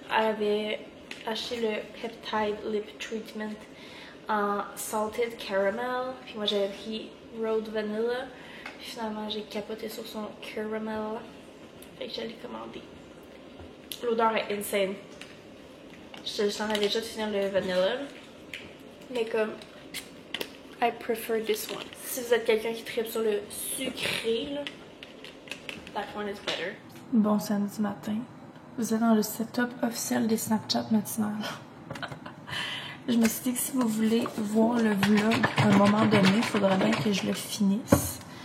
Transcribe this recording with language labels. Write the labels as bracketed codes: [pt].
[fr] Elle avait acheté le Peptide Lip Treatment en Salted Caramel. Puis moi, j'avais pris Rhode Vanilla. Finalement, j'ai capoté sur son caramel. Fait que je l'ai commandé. L'odeur est insane. Je t'en avais déjà de finir le vanilla. Mais comme, [en] I prefer this one. [fr] Si vous êtes quelqu'un qui tripe sur le sucré, là, [en] that one is better. [fr] Bon samedi matin. Vous êtes dans le setup officiel des Snapchat matinales. Je me suis dit que si vous voulez voir le vlog à un moment donné, il faudrait bien que je le finisse.